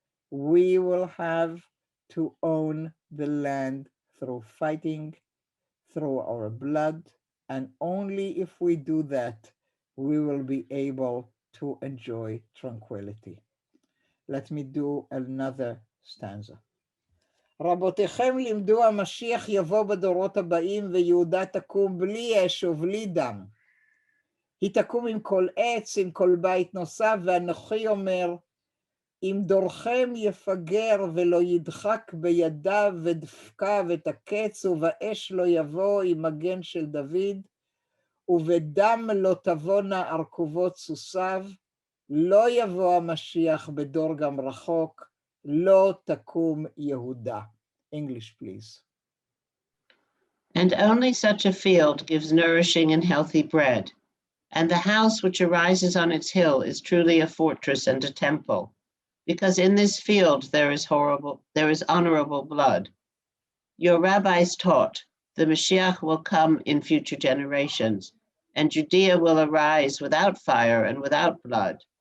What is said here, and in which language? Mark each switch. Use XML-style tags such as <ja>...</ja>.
<en>We will have to own the land through fighting, through our blood, and only if we do that, we will be able to enjoy tranquility. Let me do another stanza.</en> <he>רבותיכם לימדו המשיח יבוא בדורות הבאים ויהודה תקום בלי אש ובלי דם. היא תקום עם כל עץ, עם כל בית נוסף, ואנוכי אומר, אם דורכם יפגר ולא ידחק בידיו ודפקה ותקץ, ובאש לא יבוא עם מגן של דוד, ובדם לא תבואנה ארכובות סוסיו, לא יבוא המשיח בדור גם רחוק, לא תקום יהודה.</he> <en>English, please. And only such a field gives nourishing and healthy bread. And the house which arises on its hill is truly a fortress and a temple, because in this field there is honorable blood. Your rabbis taught the Mashiach will come in future generations, and Judea will arise without fire and without blood.</en>